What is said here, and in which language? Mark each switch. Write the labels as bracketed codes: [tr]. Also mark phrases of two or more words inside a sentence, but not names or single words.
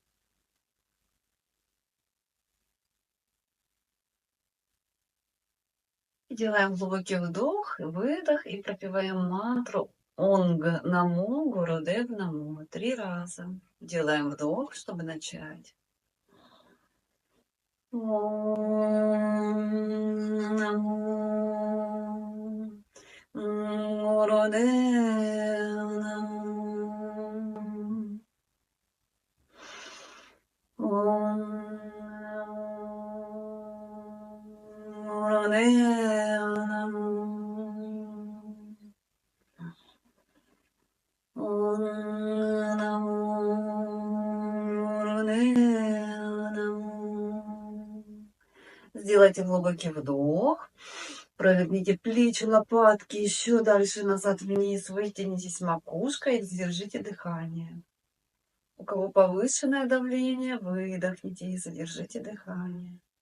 [ru] Делаем глубокий вдох и выдох и пропеваем мантру [pa] ਓਂ ਨਮੋ ਗੁਰਦੇਵ ਨਮੋ [ru] 3 раза. Делаем вдох, чтобы начать. [pa] ਓਂ ਨਮੋ ਗੁਰਦੇਵ ਨਮੋ. ਓਂ ਗੁਰਦੇਵ ਨਮੋ. ਓਂ ਨਮੋ ਗੁਰਦੇਵ ਨਮੋ. [ru] Сделайте глубокий вдох. Проверните плечи, лопатки еще дальше назад вниз. Вытянитесь макушкой и задержите дыхание. У кого повышенное давление, выдохните и задержите дыхание.